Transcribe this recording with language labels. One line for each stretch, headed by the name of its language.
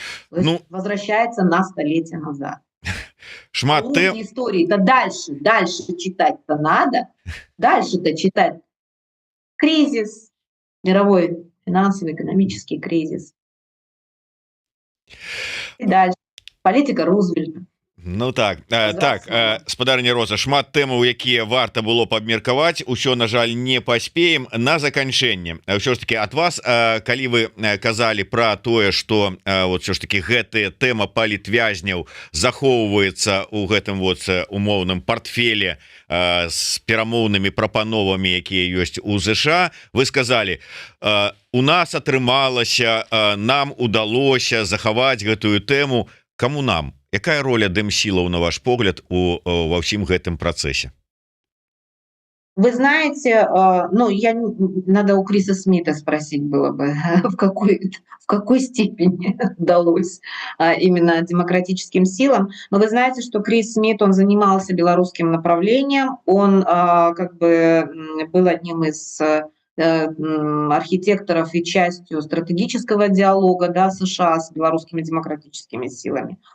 Russian: То есть возвращается на столетие назад.
Belarusian: Шмат
Russian: истории-то дальше читать-то надо, дальше-то читать. Кризис, мировой финансовый, экономический кризис. И дальше. Политика Рузвельта.
Belarusian: Ну так, спадарня Роза, шмат тэмаў, якія варта было б абмеркаваць, усё, на жаль, не паспеем. На заканчэнне ўсё ж таки ад вас, калі вы казалі пра тое, што вот ўсё ж таки гэтая тэма палітвязняў захоўваецца ў гэтым вот умоўным партфеле з перамоўнымі прапановамі, якія ёсць у ЗША, вы сказалі, у нас атрымалася, нам удалося захаваць гэтую тэму. Каму нам? Якая роля Дэмсілаў, на ваш погляд,
Russian: во всем
Belarusian: гэтым процессе?
Russian: Вы знаете, ну, надо у Криса Смита спросить было бы, в какой степени удалось именно демократическим силам. Но вы знаете, что Крис Смит, он занимался белорусским направлением, он как бы был одним из архитекторов и частью стратегического диалога, да, США с белорусскими демократическими силами.